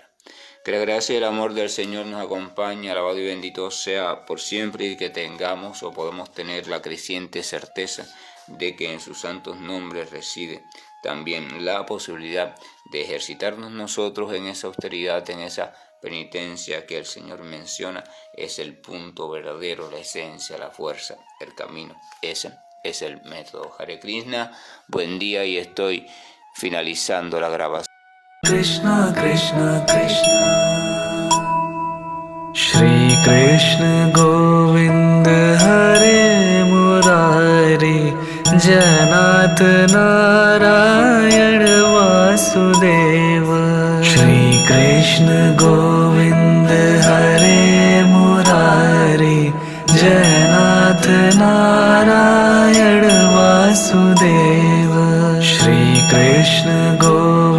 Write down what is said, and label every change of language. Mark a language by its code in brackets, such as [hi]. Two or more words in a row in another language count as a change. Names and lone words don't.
[es] Que la gracia y el amor del Señor nos acompañe, alabado y bendito sea por siempre, y que tengamos o podemos tener la creciente certeza de que en sus santos nombres reside también la posibilidad de ejercitarnos nosotros en esa austeridad, en esa penitencia que el Señor menciona. Es el punto verdadero, la esencia, la fuerza, el camino. Ese es el método. Hare Krishna, buen día, y estoy finalizando la grabación. [hi] Krishna Krishna Krishna Shri Krishna Govind Hare Murari Janat Narayan Vasudeva Shri Krishna Govind Hare Murari Janat नारायण वासुदेव श्री कृष्ण गोविंद